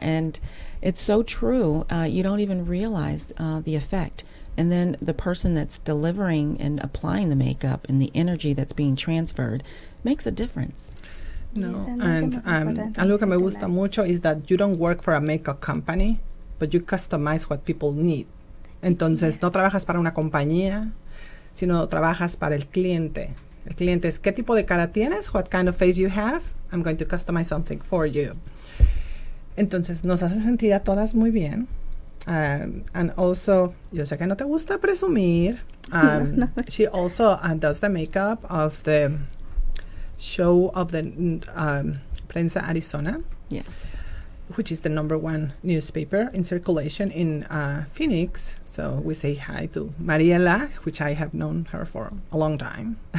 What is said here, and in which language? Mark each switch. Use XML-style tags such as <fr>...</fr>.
<en>And it's so true. You don't even realize the effect. And then the person that's delivering and applying the makeup and the energy that's being transferred makes a difference. No, and</en> <es>algo que me gusta mucho</es> <en>is that you don't work for a makeup company, but you customize what people need.</en> <es>Entonces, no trabajas para una compañía, sino trabajas para el cliente. El cliente es, ¿qué tipo de cara tienes?</es> <en>What kind of face you have? I'm going to customize something for you.</en> <es>Entonces, nos hace sentir a todas muy bien.</es> <en>And also,</en> <es>yo sé que no te gusta presumir.</es> <en>She also does the makeup of the show of the Prensa Arizona. Yes. Which is the #1 newspaper in circulation in Phoenix. So we say hi to Mariela, which I have known her for a long time.</en>